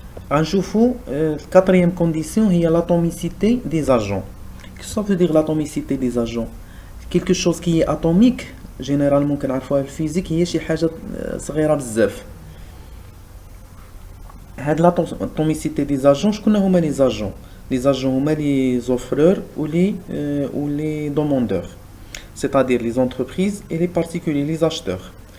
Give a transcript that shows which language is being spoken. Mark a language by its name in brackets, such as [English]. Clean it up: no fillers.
[French] La quatrième condition est l'atomicité des agents. Qu'est-ce que ça veut dire l'atomicité des agents? Quelque chose qui est atomique, généralement [Arabic] كنعرفوها في الفيزيك هي شي حاجة صغيرة بزاف. [French] هاد l'atomicité des agents [Arabic] شكون هما لي زاجون؟ لي زاجون هما لي زوفرور [French] ou les demandeurs, c'est-à-dire les entreprises et les particuliers, les acheteurs.